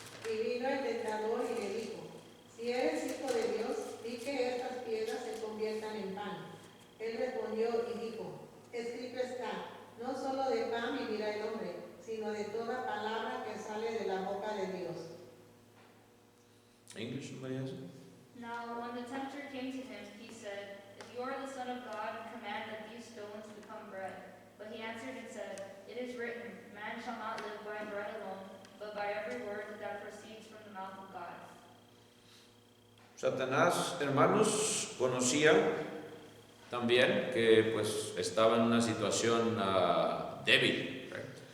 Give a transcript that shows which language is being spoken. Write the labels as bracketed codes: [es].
[es] Y vino el tentador y le dijo: si eres hijo de Dios, di que estas piedras se conviertan en pan. Él respondió y dijo: escrito está, no solo de pan vivirá el hombre, sino de toda palabra que sale de la boca de Dios. [en] English, somebody has it? Now, when the tempter came to him, he said, if you are the Son of God, command that these stones become bread. But he answered and said, it is written, man shall not live by bread alone, but by every word that proceeds from the mouth of God. [es] Satanás, hermanos, conocía también que pues estaba en una situación débil, [en] right?